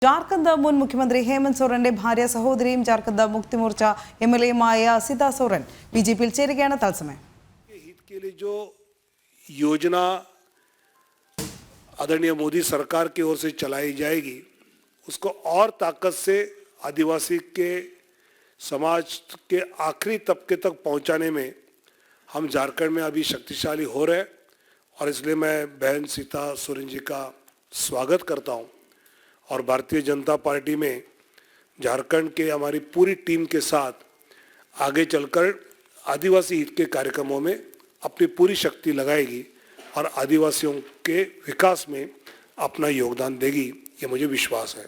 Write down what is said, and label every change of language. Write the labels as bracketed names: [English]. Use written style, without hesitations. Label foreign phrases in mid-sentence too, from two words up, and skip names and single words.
[Malayalam] ജാർഖണ്ഡ് മുൻ മുഖ്യമന്ത്രി ഹേമന്ത് സോറന്റെ ഭാര്യ സഹോദരിയും ജാർഖണ്ഡ് മുക്തി മോർച്ച എംഎൽഎയുമായ सीता सोरेन बीजेपी ചേരുകയാണ് തത്സമയം. [Hindi] हित के लिए जो योजना आदरणीय मोदी सरकार की ओर से चलाई जाएगी उसको और ताकत से आदिवासी के समाज के आखिरी तबके तक पहुंचाने में हम झारखंड में अभी शक्तिशाली हो रहे हैं और इसलिए मैं बहन सीता सोरेन जी का स्वागत करता हूं और भारतीय जनता पार्टी में झारखंड के हमारी पूरी टीम के साथ आगे चलकर आदिवासी हित के कार्यक्रमों में अपनी पूरी शक्ति लगाएगी और आदिवासियों के विकास में अपना योगदान देगी, ये मुझे विश्वास है.